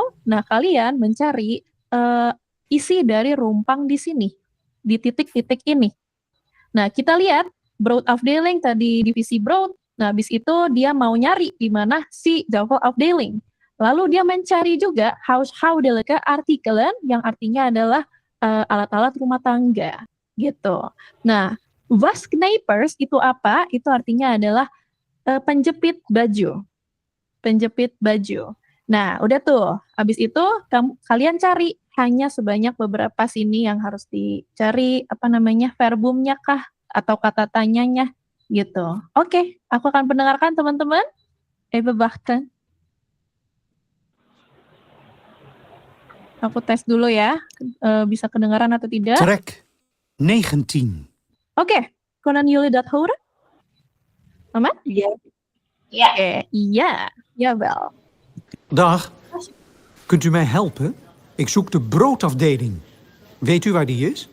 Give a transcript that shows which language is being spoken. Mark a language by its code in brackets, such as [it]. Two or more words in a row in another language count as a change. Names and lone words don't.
[id] Nah, kalian mencari isi dari rumpang di sini, di titik-titik ini. Nah, kita lihat broodafdeling tadi divisi brood. Nah, habis itu dia mau nyari di mana si zuivelafdeling. Lalu dia mencari juga [nl] huishoudelijke artikelen [id] yang artinya adalah alat-alat rumah tangga, gitu. Nah, wasknijpers itu apa? Itu artinya adalah penjepit baju. Penjepit baju. Nah, udah tuh. Habis itu kalian cari hanya sebanyak beberapa sini yang harus dicari verbumnya kah atau kata tanyanya gitu. Oke, aku akan mendengarkan teman-teman. [nl] Even wachten. [id] Aku tes dulu ya. Bisa kedengaran atau tidak? [nl] Trek 19. Oké, kunnen jullie dat horen? [id] Aman? Iya. [nl] Ja. Oké, ja, jawel. Dag. Kunt u mij helpen? Ik zoek de broodafdeling. Weet u waar die is?